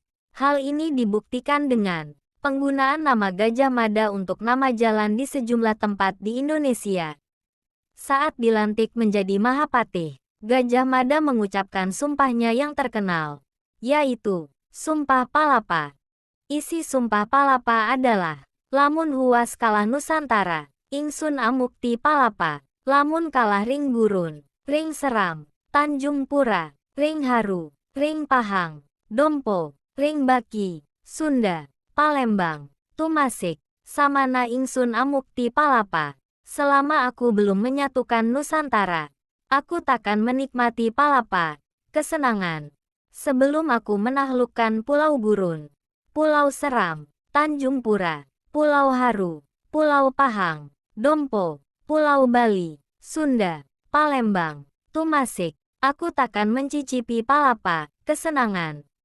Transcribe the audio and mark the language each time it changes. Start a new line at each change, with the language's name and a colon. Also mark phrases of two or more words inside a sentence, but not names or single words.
Indonesian: Hal ini dibuktikan dengan penggunaan nama Gajah Mada untuk nama jalan di sejumlah tempat di Indonesia. Saat dilantik menjadi Mahapatih, Gajah Mada mengucapkan sumpahnya yang terkenal, yaitu Sumpah Palapa. Isi Sumpah Palapa adalah,
Kawi: lamun huas kalah Nusantara, ingsun amukti palapa, lamun kalah ring gurun, ring seram, Tanjung Pura, ring haru, ring pahang, dompo, ring baki, Sunda, Palembang, Tumasik, samana ingsun amukti palapa.
Indonesian: Selama aku belum menyatukan Nusantara, aku takkan menikmati palapa, kesenangan. Sebelum aku menaklukkan Pulau Gurun, Pulau Seram, Tanjung Pura, Pulau Haru, Pulau Pahang, Dompo, Pulau Bali, Sunda, Palembang, Tumasik, aku takkan mencicipi palapa, kesenangan.